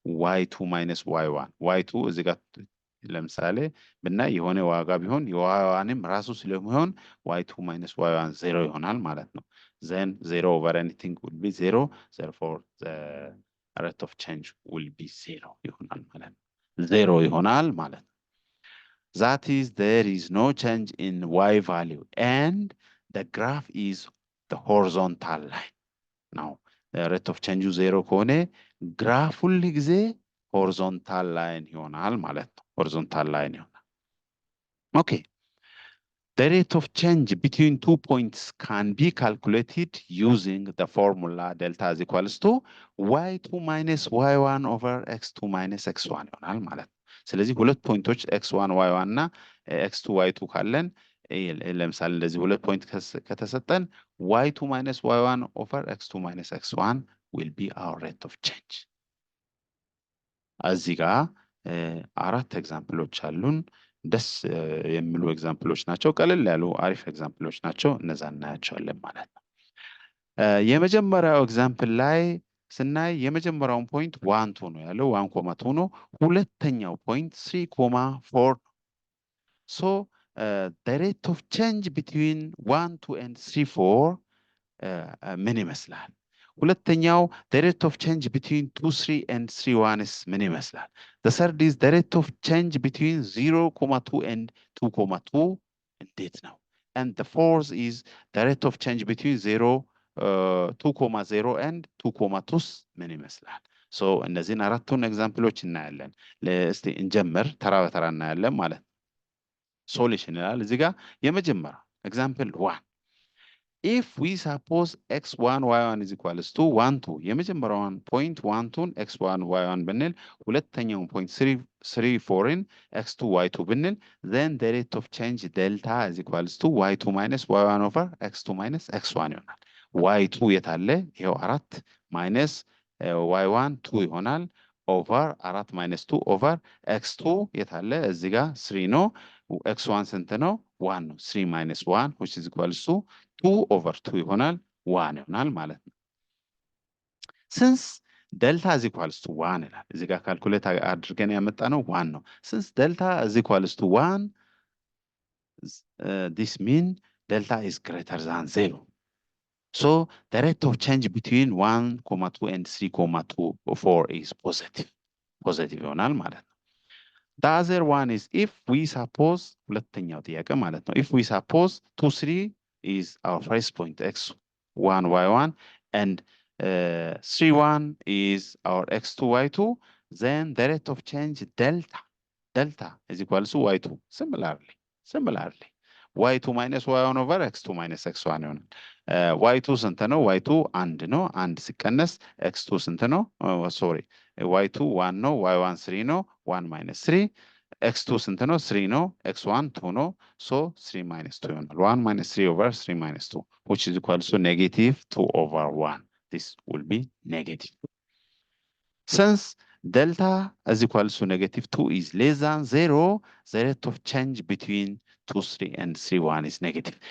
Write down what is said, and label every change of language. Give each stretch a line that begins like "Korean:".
English: y2 minus y1 y2
Amharic: እዚህ ጋር ለምሳሌ ብናይ የሆነ ዋጋ ቢሆን የዋጋንም ራሱ ስለሚሆን y2 minus y1 0 ይሆናል ማለት ነው።
English: then 0 over anything would be 0, therefore the rate of change will be 0 ይሆናል ማለት ነው። 0 ይሆናል ማለት ነው። That is, there is no change in y value and the graph is the horizontal line. Now, the rate of change 0
Amharic: ከሆነ ግራፍ ሁል ጊዜ
English: horizontal line ይሆናል ማለት ነው። horizontal line ይሆናል። Okay. The rate of change between 2 points can be calculated using the formula delta is equals to y2 minus y1 over x2 minus x1 ይሆናል ማለት ነው።
Amharic: ስለዚህ ሁለት ፖይንቶች x1 y1 እና x2 y2 ካለን ለምሳሌ እንደዚህ ሁለት ፖይንት ከተሰጠን
English: y2 minus y1 over x2 minus x1 will be our rate of change።
Amharic: እዚህ ጋር አራት ኤግዛምፕሎች አሉን። ደስ የሚሉ ኤግዛምፕሎች ናቸው። ቀለል ያሉ አሪፍ ኤግዛምፕሎች ናቸው። እነዛ እናያቸዋለን ማለት ነው። የመጀመሪያው ኤግዛምፕል ላይ ስናይ የመጀመሪያውን ፖይንት 1 2 ነው ያለው 1 2 ነው። ሁለተኛው ፖይንት 3 4 ሶ
English: the rate of change between 1 2 and 3 4
Amharic: ምን ይመስላል?
English: ሁለተኛው the rate of change between 2 3 and 3 1 is ምን ይመስላል? The third is the rate of change between 0,2 and 2,2 እንዴት ነው? And the fourth is the rate of change between 2,0 and 2,2 ምን ይመስላል?
Amharic: ሶ እነዚህን አራቱን ኤግዛምፕሎች እናያለን። እስቲ እንጀምር፣ ተራ በተራ እናያለን ማለት ነው። ሶሉሽን ይላል እዚህ ጋር የመጀመሪያው ኤግዛምፕል 1
English: if we suppose x1 y1 is equals to 1 2
Amharic: የመጀመሪያውን ፖይንት 1 2 x1 y1 ብንል ሁለተኛውን ፖይንት 3 4ን x2 y2 ብንል
English: then the rate of change delta is equals to y2 minus y1 over x2 minus x1
Amharic: ይሆናል። y2 የታለ? ይሄው 4 minus y1 2 ይሆናል ኦቨር 4 minus 2 ኦቨር x2 የታለ? እዚህ ጋር 3 ነው። x1 ስንት ነው?
English: 1 ነው። 3 minus 1 which is equals to 2 over 2 ይሆናል 1 ይሆናል ማለት ነው። since delta is equals to 1
Amharic: ይላል እዚህ ጋር ካልኩሌት አድርገን ያመጣ ነው 1 ነው።
English: since delta is equals to 1 this mean delta is greater than 0. So the rate of change between 1,2 and 3,4 is positive ይሆናል ማለት ነው። The other one is if we suppose
Amharic: ሁለተኛው ጥያቄ ማለት ነው
English: if we suppose 2 3 is our first point x1 y1 and 3 1 is our x2 y2 then the rate of change delta is equals to y2 similarly y2 minus y1 over x2 minus x1 ይሆናል። y2 ስንት ነው?
Amharic: y2 1 ነው። 1 ሲቀነስ x2 ስንት ነው? ሶሪ y2 1 ነው። y1 3 ነው። 1 minus 3 x2 ስንት ነው?
English: 3 ነው። x1 2 ነው። so 3 minus 2 ይሆናል። 1 minus 3 over 3 minus 2 which is equals to negative 2 over 1. This will be negative. Since delta is equals to negative 2 is less than 0, the rate of change between 2 3 and 3 1 is negative.